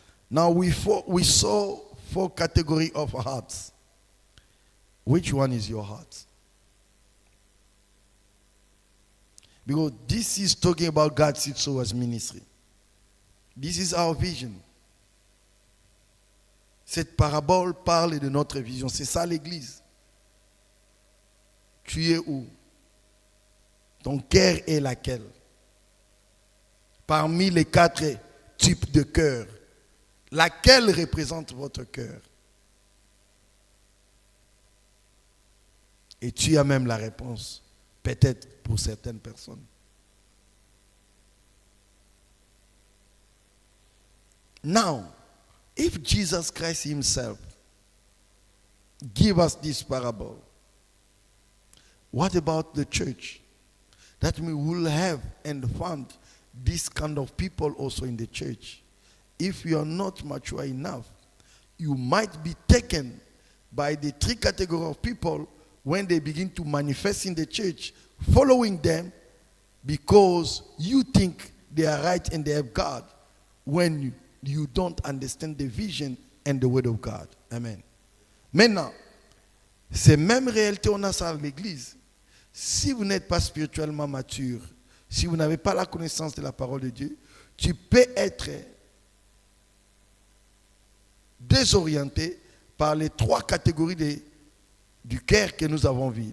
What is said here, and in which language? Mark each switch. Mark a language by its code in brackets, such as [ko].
[en] Now we saw 4 categories of hearts. Which one is your heart? Because this is talking about God's seed sowers ministry. This is our vision. [fr] Cette parabole parle de notre vision. C'est ça l'église. Tu es où? Ton cœur est laquelle? Parmi les 4 types de cœur, laquelle représente votre cœur? Et tu as même la réponse, peut-être pour certaines personnes. [en] Now, if Jesus Christ himself give us this parable, what about the church? That we will have and find this kind of people also in the church. If you are not mature enough, you might be taken by the 3 categories of people when they begin to manifest in the church, following them because you think they are right and they have God, when you don't understand the vision and the word of God. Amen. [fr] Maintenant, ces mêmes réalités, on a ça à l'église. Si vous n'êtes pas spirituellement mature, si vous n'avez pas la connaissance de la parole de Dieu, tu peux être désorienté par les 3 catégories du cœur que nous avons vues.